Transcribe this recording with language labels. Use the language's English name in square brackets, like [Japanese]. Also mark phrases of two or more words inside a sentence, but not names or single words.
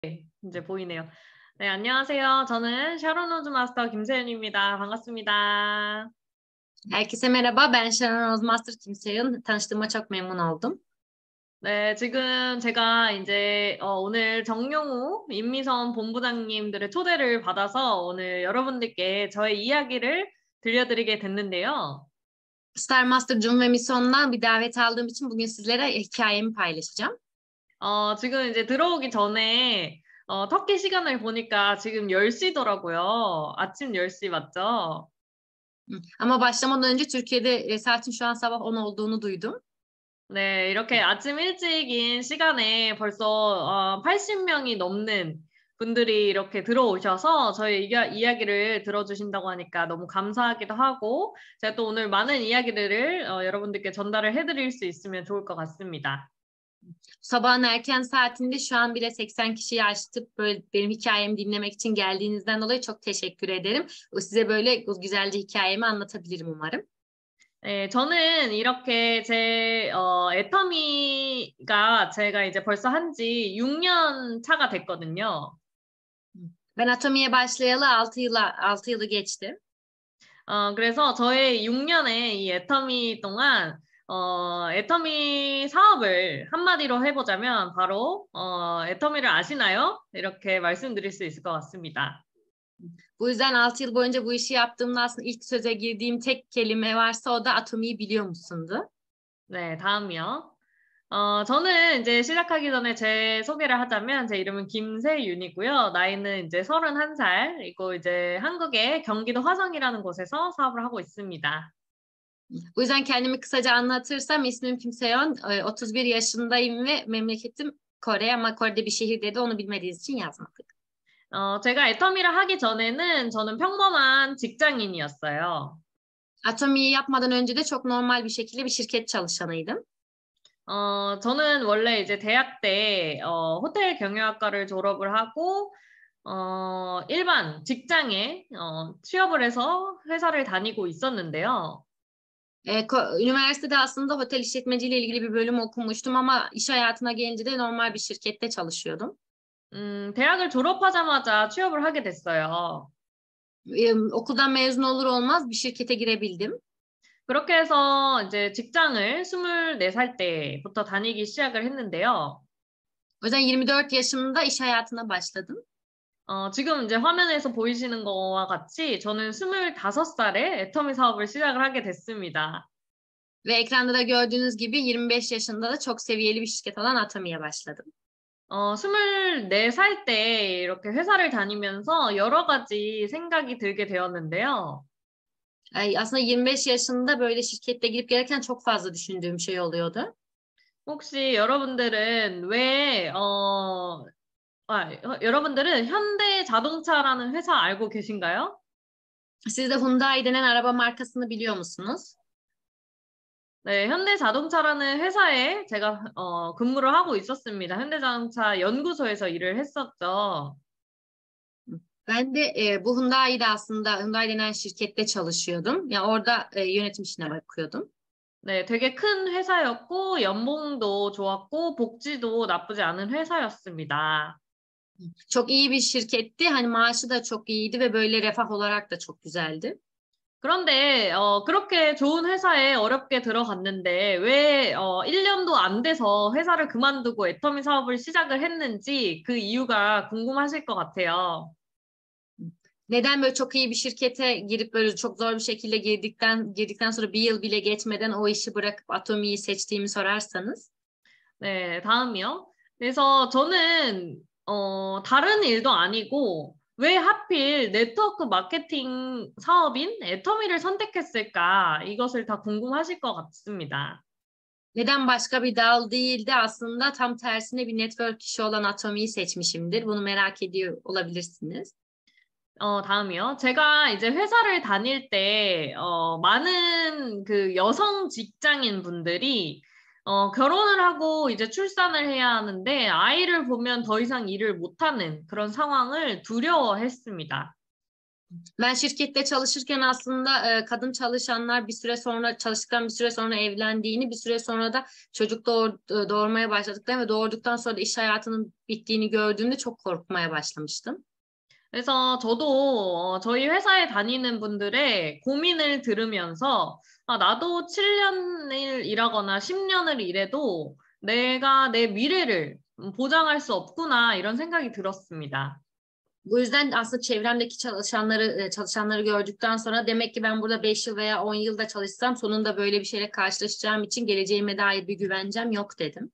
[Korean] 이제 보이네요. 네, 안녕하세요. 저는 샤론 로즈 마스터 김세윤입니다. 반갑습니다. [Turkish] Herkese merhaba. Ben Sharon Ozmaster Kimse'nin tanıştığıma çok memnun oldum. [Korean] 네, 지금 제가 이제 오늘 정용우 임미선 본부장님들의 초대를 받아서 오늘 여러분들께 저의 이야기를 들려드리게 됐는데요. [Turkish] Star Master Jun ve Mison'dan bir davet aldığım için bugün sizlere hikayemi paylaşacağım. [Korean] 지금 이제 들어오기 전에 터키 시간을 보니까 지금 10시더라고요. 아침 10시 맞죠? [Turkish] Ama başlamadan önce Türkiye'de saatin şu an sabah 10 olduğunu duydum. [Korean] 네, 이렇게 아침 일찍인 시간에 벌써 80명이 넘는 분들이 이렇게 들어오셔서 저희 이야기를 들어주신다고 하니까 너무 감사하기도 하고 제가 또 오늘 많은 이야기들을 여러분들께 전달을 해드릴 수 있으면 좋을 것 같습니다. [Turkish] Sabahın erken saatinde şu an bile 80 kişiyi aştık. Böyle benim hikayemi dinlemek için geldiğinizden dolayı çok teşekkür ederim. Size böyle güzelce hikayemi anlatabilirim umarım. [Korean] 네, 저는 이렇게 제 애터미가 제가 이제 벌써 한지 6년 차가 됐거든요. [Turkish] Ben Atomi'ye başlayalı 6 yılı geçti. [Korean] 그래서 저의 6년의 이 애터미 동안 애터미 사업을 한마디로 해보자면 바로 애터미를 아시나요? 이렇게 말씀드릴 수 있을 것 같습니다. [Turkish] Bu yüzden 6 yıl boyunca bu işi yaptığımda aslında ilk söze girdiğim tek kelime varsa o da Atomi'yi biliyor musundu? [Korean] 네, 다음이요. 저는 이제 시작하기 전에 제 소개를 하자면 제 이름은 김세윤이고요. 나이는 이제 31살이고 이제 한국의 경기도 화성이라는 곳에서 사업을 하고 있습니다. [Turkish] Bu yüzden kendimi kısaca anlatırsam ismim Kimseyon, 31 yaşındayım ve memleketim Kore ama Kore'de bir şehirde de onu bilmediğiniz için yazmadık. [Korean] 제가 애터미를 하기 전에는 저는 평범한 직장인이었어요. [Turkish] Atomi'yi yapmadan önce de çok normal bir şekilde bir şirket çalışanıydım. [Korean] 저는 원래 이제 대학 때 호텔 경영학과를 졸업을 하고 일반 직장에 취업을 해서 회사를 다니고 있었는데요. [Turkish] Üniversitede aslında otel işletmeciliği ile ilgili bir bölüm okumuştum ama iş hayatına gelince de normal bir şirkette çalışıyordum. [Korean] 대학을 졸업하자마자 취업을 하게 됐어요. [Turkish] Okuldan mezun olur olmaz bir şirkete girebildim. [Korean] 그렇게 해서 이제 직장을 24살 때부터 다니기 시작을 했는데요. [Turkish] O yüzden 24 yaşımda iş hayatına başladım. [Korean] 지금 이제 화면에서 보이시는 거와 같이 저는 25살에 애터미 사업을 시작을 하게 됐습니다. [Turkish] Ve ekranda da gördüğünüz gibi 25 yaşında da çok seviyeli bir şirket olan Atomi'ye başladım. [Korean] 24살 때 이렇게 회사를 다니면서 여러 가지 생각이 들게 되었는데요. [Turkish] Aslında 25 yaşında böyle şirkette girip gelirken çok fazla düşündüğüm şey oluyordu. [Korean] 혹시 여러분들은 여러분들은 현대자동차라는 회사 알고 계신가요? [Turkish] Siz de Hyundai denen araba markasını biliyor musunuz? [Korean] 네, 현대자동차라는 회사에 제가 근무를 하고 있었습니다. 현대자동차 연구소에서 일을 했었죠. [Turkish] Ben de bu Hyundai'de aslında Hyundai denen şirkette çalışıyordum. Yani orada yönetim işine bakıyordum. [Korean] 네, 되게 큰 회사였고 연봉도 좋았고 복지도 나쁘지 않은 회사였습니다. [Turkish] Çok iyi bir şirketti. Hani maaşı da çok iyiydi ve böyle refah olarak da çok güzeldi. [Korean] 그런데 그렇게 좋은 회사에 어렵게 들어갔는데 왜 1년도 안 돼서 회사를 그만두고 애터미 사업을 시작을 했는지 그 이유가 궁금하실 것 같아요. [Turkish] Neden böyle çok iyi bir şirkete girip böyle çok zor bir şekilde girdikten sonra bir yıl bile geçmeden o işi bırakıp Atomi'yi seçtiğimi sorarsanız. [Korean] 네, 다음이요. 그래서 저는 다른 일도 아니고 왜 하필 [English] network marketing [Korean] 사업인 애터미를 선택했을까? 이것을 다 궁금하실 것 같습니다. [Turkish] Neden başka bir dal değil de aslında tam tersine bir network işi olan Atomi'yi seçmişimdir. Bunu merak ediyor olabilirsiniz. [Korean] 다음이요. 제가 이제 회사를 다닐 때 많은 그 여성 직장인 분들이 결혼을 하고 이제 출산을 해야 하는데 아이를 보면 더 이상 일을 못하는 그런 상황을 두려워했습니다. [Turkish] Ben şirkette çalışırken aslında kadın çalışanlar bir süre sonra çalıştıktan bir süre sonra evlendiğini, bir süre sonra da çocuk doğurmaya başladıklarını ve doğurduktan sonra da iş hayatının bittiğini gördüğümde çok korkmaya başlamıştım. [Korean] 그래서 저도 저희 회사에 다니는 분들의 고민을 들으면서 아, 나도 7년을 일하거나 10년을 일해도 내가 내 미래를 보장할 수 없구나 이런 생각이 들었습니다. [Turkish] Bu yüzden aslında çevremdeki çalışanları gördükten sonra demek ki ben burada 5 yıl veya 10 yılda çalışsam sonunda böyle bir şeyle karşılaşacağım için geleceğime dair bir güvencem yok dedim.